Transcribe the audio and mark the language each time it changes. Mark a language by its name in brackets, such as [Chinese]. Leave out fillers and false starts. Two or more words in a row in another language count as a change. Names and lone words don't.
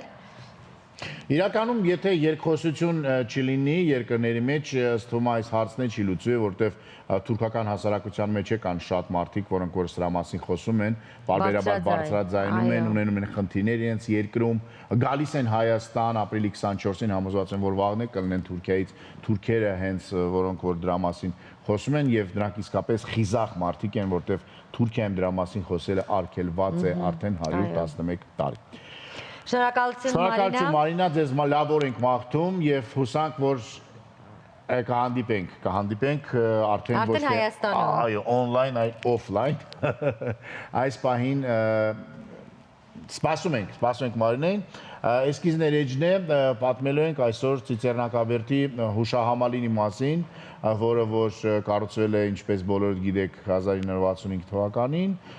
[Armenian] Իրականում, եթե երկխոսություն չլինի երկրների մեջ, ըստ ում այս հարցն չի լուծվի, որտեվ թուրքական հասարակության մեջ կան շատ մարդիկ, որոնք որ սրա մասին խոսում են, բարբերաբար բարձրաձայնում են, ունենում են խնդիրներ իրենց երկրում, գալիս են Հայաստան ապրիլի 24-ին, համոզված եմ, որ վաղն է կլինեն Թուրքիայից, թուրքերը հենց որոնք որ դրա մասին խոսում են եւ դրանք իսկապես խիզախ մարդիկ են, որտեվ Թուրքիայում դրա մասին խոսելը արգելված է արդեն 111 տարի։ Շնորհակալություն Մարինա, ձեզ լավ օր ենք մաղթում եւ հուսանք, որ կհանդիպենք արդեն ոչ թե այո, on-line, այլ off-line։ Այս պահին սպասում ենք Մարինային։ Էսկիզ ներեջն է, պատմելու ենք այսօր Ծիծեռնակաբերդի հուշահամալիրի մասին, որը որ կառուցվել է, ինչպես բոլորդ գիտեք, 1965 թվականին,